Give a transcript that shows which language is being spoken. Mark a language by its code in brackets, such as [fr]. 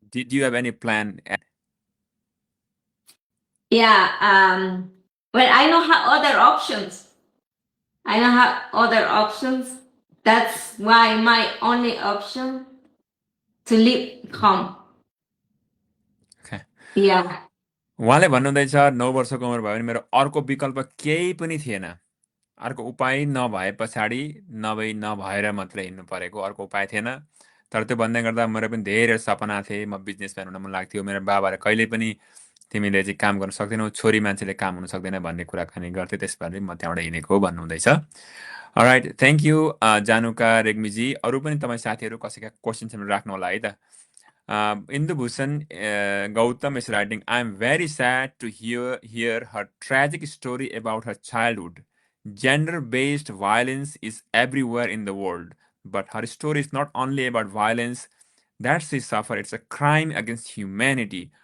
[en] Did you have any plan? Yeah. Well, I don't have other options. I don't have other options. That's why my only option to leave home. Okay. Yeah. [ne] उहाँले भन्नुहुँदैछ 9 वर्षको उमेर भयो भने मेरो अर्को विकल्प केही पनि थिएन। अर्को उपाय नभए पछाडि नभएर मात्रै हिँड्नु परेको, अर्को उपाय थिएन। तर त्यो भन्दै गर्दा मेरो पनि धेरै सपना थिए, म बिजनेसम्यान हुन मन लाग्थ्यो। मेरो बाबाले कहिले पनि तिमीले चाहिँ काम गर्न सक्दैनौ, छोरी मान्छेले काम हुन सक्दैन भन्ने कुराकानी गर्थे, त्यसबारे म त्यहाँबाट हिँडेको भन्नुहुँदैछ। [en] Alright, thank you Januka Regmiji. [ne] अरू पनि तपाईँ साथीहरू कसैका क्वेसन्सहरू राख्नु होला है त। [en] Indubhusan Gautam is writing, I am very sad to hear her tragic story about her childhood. Gender-based violence is everywhere in the world, but her story is not only about violence that she suffered, it's a crime against humanity.